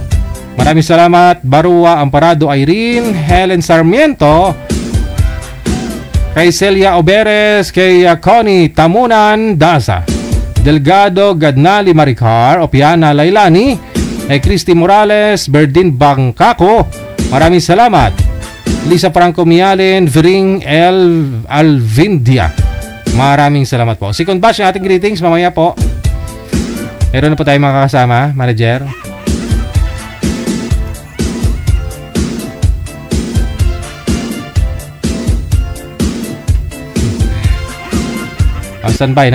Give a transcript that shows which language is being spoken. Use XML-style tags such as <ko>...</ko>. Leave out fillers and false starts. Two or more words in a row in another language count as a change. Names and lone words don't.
<tl>Maraming salamat. Barua Amparado Irene, Helen Sarmiento, kay Celia Oberes, kay Connie Tamunan Daza, Delgado Gadnali Maricar, Opiana Lailani, kay Christy Morales, Berdin Bangkako. Maraming salamat. Lisa Franco Mialen, Vering Alvindia. Maraming salamat po.</tl> <en>Second batch</en> <tl>ng ating greetings mamaya po. Meron na po tayong makakasama, manager. Standby.</tl>